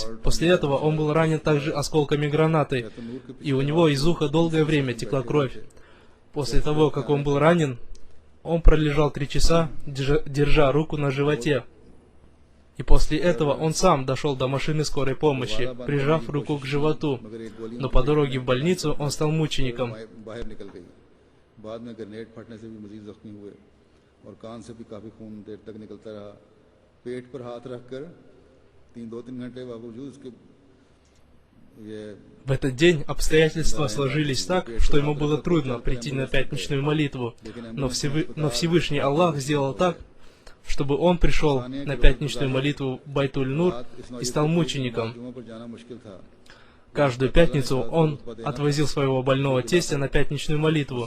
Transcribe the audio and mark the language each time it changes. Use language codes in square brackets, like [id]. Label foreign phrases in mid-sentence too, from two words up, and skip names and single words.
[ru] После этого он был ранен также осколками гранаты, и у него из уха долгое время текла кровь. После того, как он был ранен, он пролежал 3 часа, держа руку на животе. И после этого он сам дошел до машины скорой помощи, прижав руку к животу. Но по дороге в больницу он стал мучеником. [ur] بعد میں گرینیڈ پھٹنے سے بھی مزید زخمی ہوئے اور کان سے بھی کافی خون دیر تک نکلتا رہا. پیٹ پر ہاتھ رکھ کر 2-3 گھنٹے باوجود اس کے [ru] В этот день обстоятельства сложились так, что ему было трудно прийти на пятничную молитву, но Всевышний Аллах сделал так, чтобы он пришел на пятничную молитву в Байтуль-Нур и стал мучеником. Каждую пятницу он отвозил своего больного тестя на пятничную молитву.